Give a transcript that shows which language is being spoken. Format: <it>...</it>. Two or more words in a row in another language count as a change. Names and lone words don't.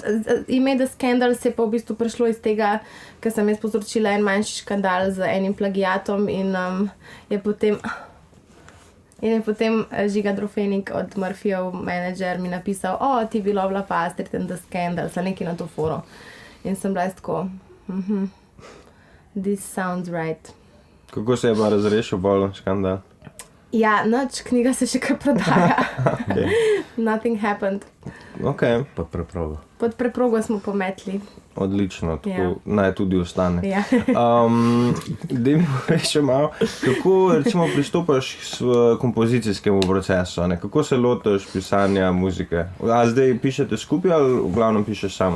<sl>Ime The Scandals je pa v bistvu prišlo iz tega, ker sem jaz povzročila en manjši škandal z enim plagiatom in je potem Žiga Drofenik od Murphyjev menedžer mi napisal, ti bi lovila pa Astrid and The Scandals, ali nekaj na to foro. In sem bila tako,</sl> <en>this sounds right.</en> <sl>Kako se je pa razrešil bolj škandal? Ja, nič, knjiga se še kar prodaja.</sl> <en>Nothing happened.</en> <sl>Ok. Pod preprogo. Pod preprogo smo pometli. Odlično, tako naj tudi ostane. Ja. Daj mi še malo, kako recimo pristopaš v kompozicijskemu procesu, ne? Kako se lotiš pisanja muzike? A zdaj pišete skupaj ali v glavnem pišeš sama?</sl>